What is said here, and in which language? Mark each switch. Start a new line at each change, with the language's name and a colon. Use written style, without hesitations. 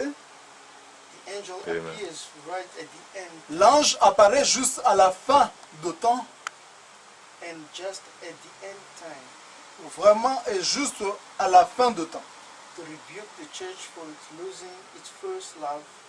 English: The angel appears right at the end,
French: l'ange apparaît juste à la fin de temps,
English: and just at the end time,
French: vraiment et juste à la fin de temps.
English: to rebuke the church for its losing its first love,